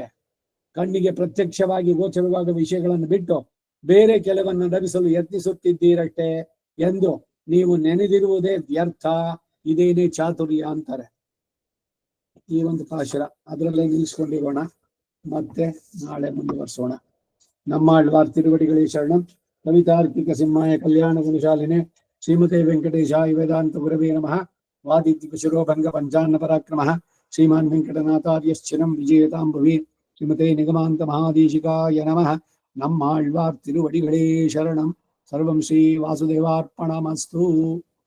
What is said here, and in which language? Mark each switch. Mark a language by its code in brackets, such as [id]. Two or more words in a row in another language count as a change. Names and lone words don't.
[kn] ಕಣ್ಣಿಗೆ ಪ್ರತ್ಯಕ್ಷವಾಗಿ ಗೋಚರವಾದ ವಿಷಯಗಳನ್ನು ಬಿಟ್ಟು ಬೇರೆ ಕೆಲವನ್ನು ಲಭಿಸಲು ಯತ್ನಿಸುತ್ತಿದ್ದೀರಷ್ಟೇ ಎಂದು ನೀವು ನೆನೆದಿರುವುದೇ ವ್ಯರ್ಥ. ಇದೇನೇ ಚಾತುರ್ಯ ಅಂತಾರೆ. ಈ ಒಂದು ಪಾಶರ ಅದರಲ್ಲೇ ನಿಲ್ಲಿಸ್ಕೊಂಡಿರೋಣ, ಮತ್ತೆ ನಾಳೆ ಮುಂದುವರಿಸೋಣ. [ta] நம்மாழ்வார் திருவடிகளே சரணம். [sa] ಕವಿತಾರ್ಕಿಕ ಸಿಂಹಾಯ ಕಲ್ಯಾಣ ಗುಣಶಾಲಿನೇ ಶ್ರೀಮತೆ ವೆಂಕಟೇಶಾಯ ವೇದಾಂತ ಗುರವೇ ನಮಃ. ವಾದಿತ್ಯ ಶಿರೋಭಂಗ ಪಂಚಾನ್ನ ಪರಾಕ್ರಮಃ ಶ್ರೀಮಾನ್ ವೆಂಕಟನಾಥಾರ್ಯಶ್ಚಿನಂ ವಿಜೇತಾಂ ಭುವಿ. ಶ್ರೀಮತೆ ನಿಗಮಾಂತ ಮಹಾದೇಶಿಕಾಯ ನಮಃ. [ta] நம்மாழ்வார் திருவடிகளே சரணம். [sa] ಸರ್ವಂ ಶ್ರೀ ವಾಸುದೇವಾರ್ಪಣಮಸ್ತು.